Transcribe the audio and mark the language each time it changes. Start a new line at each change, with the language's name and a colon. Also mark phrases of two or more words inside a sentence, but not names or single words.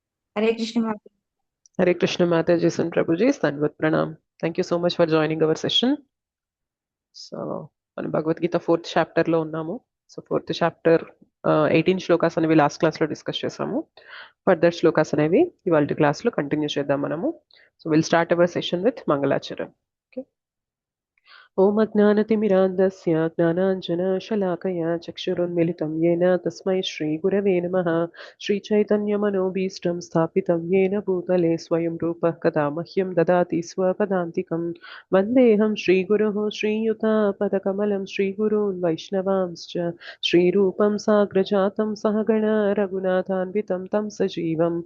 Hindi: हरे कृष्ण माता।
English: Hare Krishna Mataji and Prabhuji,
Hindi: दण्डवत् प्रणाम.
English: Thank you so much for joining our session.
Telugu: సో మనం భగవద్గీత
English: fourth chapter
Telugu: లో ఉన్నాము. సో
English: fourth chapter
Telugu: 18 శ్లోకాస్ అనేవి
English: last class
Telugu: లో డిస్కస్ చేసాము. ఫర్దర్ శ్లోకాస్ అనేవి ఇవాళ క్లాస్ లో కంటిన్యూ చేద్దాం మనము.
English: So will start our session with మంగళాచరణ్.
Sanskrit: ॐ अज्ञानतिमिरान्धस्य ज्ञानाञ्जनशलाकया चक्षुरुन्मिलितं येन तस्मै श्रीगुरवे नमः. श्रीचैतन्यमनोभीष्टं स्थापितं येन भूतले स्वयं रूपः कदा मह्यं ददाति स्वपदान्तिकं. वन्देऽहं श्रीगुरोः श्रीयुतापदकमलं श्रीगुरून् वैष्णवांश्च श्रीरूपं साग्रजातं सहगण रघुनाथान्वितं तं सजीवं